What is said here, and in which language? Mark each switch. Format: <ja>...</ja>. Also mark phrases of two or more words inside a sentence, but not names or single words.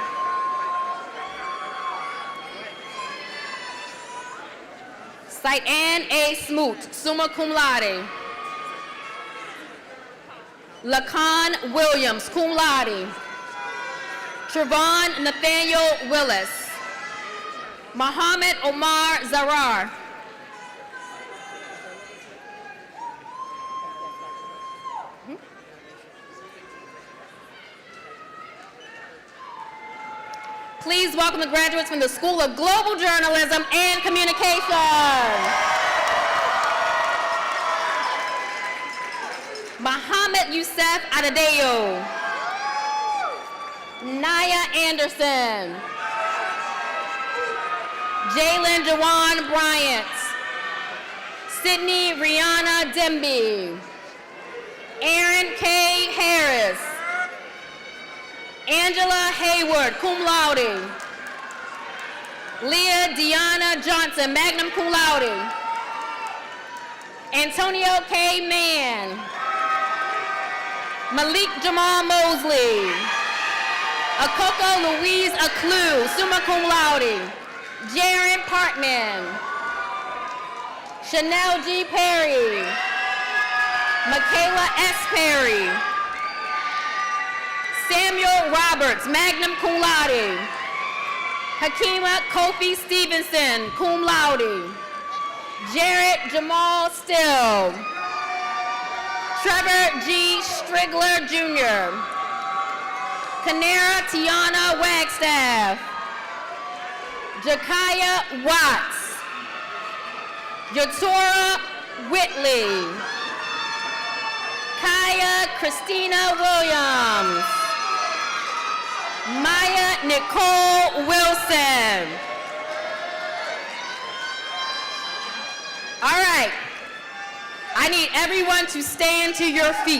<en>Saitan A.</en> <la>Smoot, summa cum laude.</la> <en>Lacan Williams,</en> <la>cum laude.</la> <en>Trevon Nathaniel Willis. Muhammad Omar Zarar. Please welcome the graduates from the School of Global Journalism and Communication. Muhammad Youssef Adedeyo. Naya Anderson. Jalen Jawan Bryant. Sydney Rihanna Demby. Aaron K. Harris. Angela Hayward,</en> <la>cum laude.</la> <en>Leah Deanna Johnson,</en> <la>magna cum laude.</la> <en>Antonio K. Mann. Malik Jamal Mosley. Akoko Louise Aklu,</en> <la>summa cum laude.</la> <en>Jaron Partman. Chanel G. Perry. Michaela S. Perry. Samuel Roberts,</en> <la>magna cum laude.</la> <en>Hakima Kofi Stevenson,</en> <la>cum laude.</la> <en>Jarrett Jamal Still. Trevor G. Strigler Jr. Kanera Tiana Wagstaff. Jakaya Watts. Yatora Whitley. Kaya Christina Williams. Maya Nicole Wilson. All right. I need everyone to stand to your feet.</en>